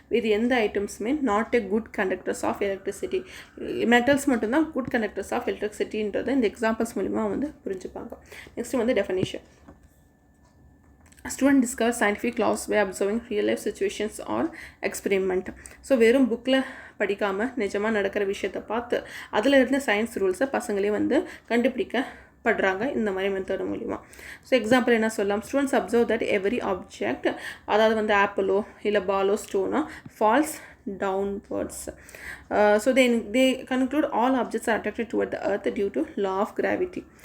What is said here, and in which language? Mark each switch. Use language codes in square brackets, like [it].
[ta] இது எந்த [en] ஐட்டம்ஸுமே not a good conductors of electricity. [ta] Metals மட்டும்தான் குட் கண்டக்டர்ஸ் ஆஃப் எலக்ட்ரிசிட்டின்றதை இந்த எக்ஸாம்பிள்ஸ் மூலிமா வந்து புரிஞ்சுப்பாங்க. நெக்ஸ்ட் வந்து definition. [en] Student discovers scientific laws by observing real life situations or experiment. [ta] So வெறும் புக்கில் படிக்காமல் நிஜமாக நடக்கிற விஷயத்தை பார்த்து அதில் இருந்த சயின்ஸ் ரூல்ஸை பசங்களே வந்து கண்டுபிடிக்கப்படுறாங்க இந்த மாதிரி மெத்தட் மூலிமா. ஸோ எக்ஸாம்பிள் என்ன சொல்லலாம். [en] students observe that every object, [ta] அதாவது வந்து ஆப்பிளோ இல்லை பாலோ ஸ்டோனோ [en] Falls downwards. So they conclude all objects are attracted toward the earth due to law of gravity.